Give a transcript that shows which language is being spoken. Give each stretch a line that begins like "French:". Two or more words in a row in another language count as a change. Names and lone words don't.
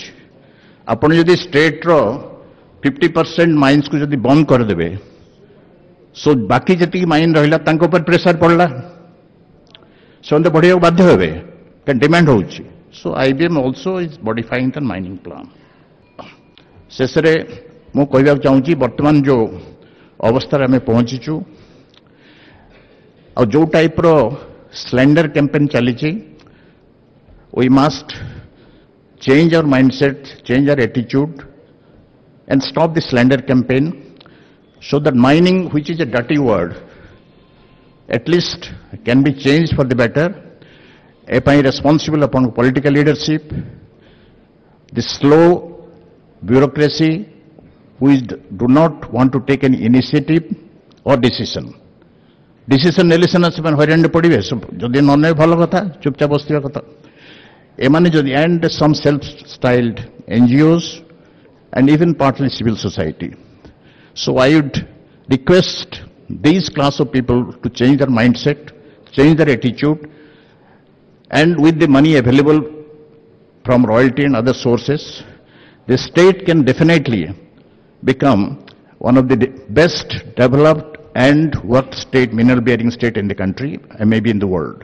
Odia: ଆପଣ ଯଦି ଷ୍ଟେଟ୍ର 50% ମାଇନ୍ସକୁ ଯଦି ବନ୍ଦ କରିଦେବେ, ସୋ ବାକି ଯେତିକି ମାଇନ୍ ରହିଲା ତାଙ୍କ ଉପରେ ପ୍ରେସର ପଡ଼ିଲା, ସେମାନେ ତ ବଢ଼ିବାକୁ ବାଧ୍ୟ ହେବେ, କାରଣ ଡିମାଣ୍ଡ ହେଉଛି।
English: so IBM also is modifying the mining plan.
Odia: ଶେଷରେ ମୁଁ କହିବାକୁ ଚାହୁଁଛି, ବର୍ତ୍ତମାନ ଯେଉଁ ଅବସ୍ଥାରେ ଆମେ ପହଞ୍ଚିଛୁ ଆଉ ଯେଉଁ ଟାଇପ୍ର
English: slander campaign
Odia: ଚାଲିଛି,
English: we must change our mindset, change our attitude and stop the slander campaign so that mining, which is a dirty word, at least can be changed for the better. A ପାଇଁ responsible upon political leadership, the slow bureaucracy who do not want to take any initiative or decision.
Odia: Decision ନେଲେ ସିନା ସେମାନେ ହଇରାଣରେ ପଡ଼ିବେ, ଯଦି ନ ନେବେ ଭଲ କଥା, ଚୁପଚାପ ବସିଥିବା କଥା। ଏମାନେ ଯଦି
English: and some self-styled NGOs and even partly civil society. So I would request these class of people to change their mindset, change their attitude, and with the money available from royalty and other sources, the state can definitely become one of the best developed and worked state, mineral bearing state in the country and maybe in the world.